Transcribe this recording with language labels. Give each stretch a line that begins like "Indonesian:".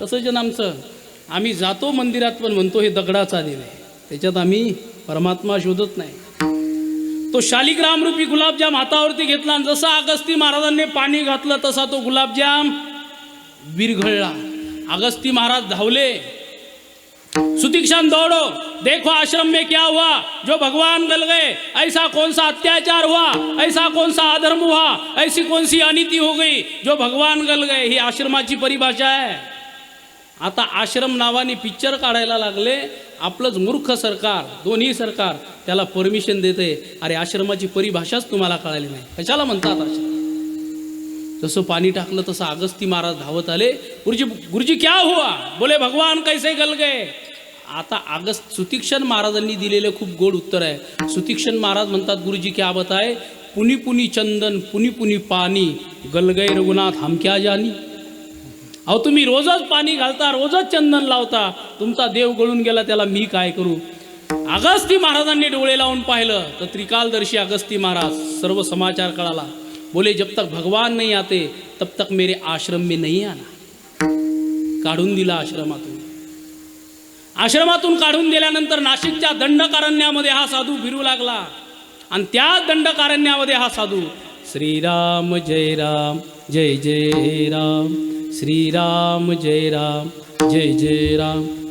Marathi: तसंच आमचं, आम्ही जातो मंदिरात पण म्हणतो हे दगडाचा देव आहे, त्याच्यात आम्ही परमात्मा शोधत नाही. तो शालिग्राम रूपी गुलाबजाम हातावरती घेतला आणि जसा अगस्ती महाराजांनी पाणी घातलं तसा तो गुलाबजाम विरघळला. अगस्ती महाराज धावले,
Hindi: सुतीक्षण दौड़ो, देखो आश्रम में क्या हुआ, जो भगवान गल गए, ऐसा कौन सा अत्याचार हुआ, ऐसा कौन सा अधर्म हुआ, ऐसी कौन सी अनिति हो गई जो भगवान गल गए.
Marathi: ही आश्रमाची परिभाषा आहे. आता आश्रम नावाने पिक्चर काढायला लागले. आपलंच मूर्ख सरकार, दोन्ही सरकार त्याला परमिशन देते. अरे आश्रमाची परिभाषाच तुम्हाला कळाली नाही, कशाला म्हणतात आश्रम. जसं पाणी टाकलं तसं अगस्ती महाराज धावत आले.
Hindi: गुरुजी क्या हुआ, बोले भगवान कैसे गल गए.
Marathi: आता सुतीक्षण महाराजांनी दिलेले खूप गोड उत्तर आहे. सुतीक्षण महाराज म्हणतात,
Hindi: गुरुजी क्या बताए, पुनी पुनी चंदन पुनी पुनी पाणी, गल गए रघुनाथ हम क्या जानी.
Marathi: अहो तुम्ही रोजच पाणी घालता, रोजच चंदन लावता, तुमचा देव गळून गेला, त्याला मी काय करू. अगस्ती महाराजांनी डोळे लावून पाहिलं तर त्रिकालदर्शी अगस्ती महाराज, सर्व समाचार कळाला.
Hindi: बोले जब तक भगवान नहीं आते तब तक मेरे आश्रम में नहीं आना.
Marathi: काढून दिला आश्रमातून. आश्रमातून काढून दिल्यानंतर नाशिकच्या दंडकारण्यामध्ये हा साधू फिरू लागला. आणि त्या दंडकारण्यामध्ये हा साधू श्रीराम जय राम जय जय राम, श्रीराम जय राम जय जय राम.